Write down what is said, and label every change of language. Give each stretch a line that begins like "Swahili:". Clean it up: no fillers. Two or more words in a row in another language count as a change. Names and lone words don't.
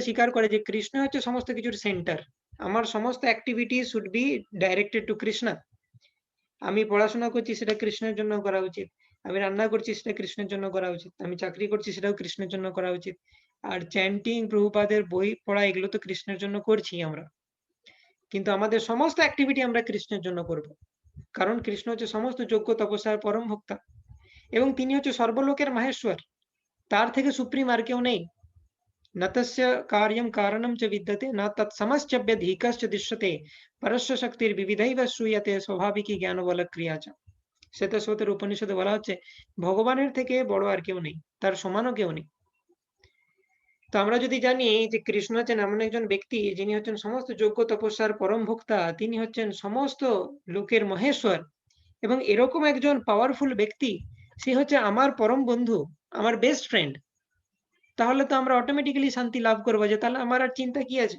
Bangla: স্বীকার করে যে কৃষ্ণ হচ্ছে সমস্ত কিছুর সেন্টার, আমার সমস্ত
English: activity should be directed to
Bangla: কৃষ্ণ, আমি পড়াশোনা করছি সেটা কৃষ্ণের জন্য করা উচিত, আমি রান্না করছি সেটা কৃষ্ণের জন্য করা উচিত, আমি চাকরি করছি সেটাও কৃষ্ণের জন্য করা উচিত, আর চ্যান্টিং প্রভুপাদের বই পড়া এগুলো তো কৃষ্ণের জন্য করছি আমরা, কিন্তু আমাদের সমস্ত অ্যাক্টিভিটি আমরা কৃষ্ণের জন্য করব, কারণ কৃষ্ণ হচ্ছে সমস্ত যজ্ঞ তপস্যার পরম ভোক্তা এবং তিনি হচ্ছে সর্বলোকের মাহেশ্বর। তার থেকে সুপ্রিম আর কেউ নেই।
Sanskrit: न तस्य कार्यं कारणं च विद्यते न तत्समश्चभ्यधिकश्च दृश्यते परस्य शक्तिर्विविधैव श्रूयते स्वाभाविकी জ্ঞানবল ক্রিয়া চ।
Bangla: শ্বেতসূত্রের উপনিষদে বলা হচ্ছে ভগবানের থেকে বড় আর কেউ নেই, তার সমানও কেউ নেই। তো আমরা যদি জানি যে কৃষ্ণ হচ্ছেন এমন একজন ব্যক্তি যিনি হচ্ছেন সমস্ত যোগ্য তপস্যার পরম ভোক্তা, তিনি হচ্ছেন সমস্ত লোকের মহেশ্বর, এবং এরকম একজন পাওয়ারফুল ব্যক্তি, সে হচ্ছে আমার পরম বন্ধু, আমার
English: best friend,
Bangla: তাহলে তো আমরা অটোমেটিক্যালি শান্তি লাভ করবো, যে তাহলে আমার আর চিন্তা কি আছে।